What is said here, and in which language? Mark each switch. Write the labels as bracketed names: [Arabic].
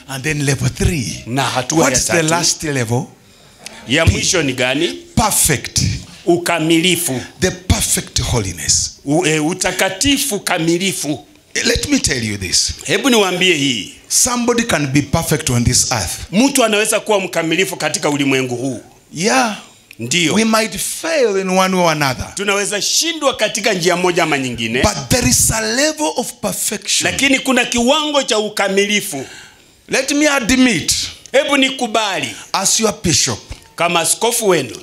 [English] And then level 3. [Swahili] Na hatua [English] What's [Swahili] ya 3? [English] The last level? [Swahili] Ya mwisho ni gani? [English] Perfect. [Swahili] Ukamilifu. [English] The perfect holiness. [Swahili] Utakatifu kamilifu. [English] Let me tell you this. [Swahili] Hebu niwaambie hii. [English] Somebody can be perfect on this earth. [Swahili] Mtu anaweza kuwa mkamilifu katika ulimwengu huu. [English] Yeah. [Swahili] Ndio. [English] We might fail in one way or another. [Swahili] Tunaweza shindwa katika njia moja ama nyingine. [English] But there is a level of perfection. [Swahili] Lakini kuna kiwango cha ukamilifu. [English] Let me admit. [Swahili] Hebu nikubali. [English] As your bishop. [Swahili] Kama askofu wenu.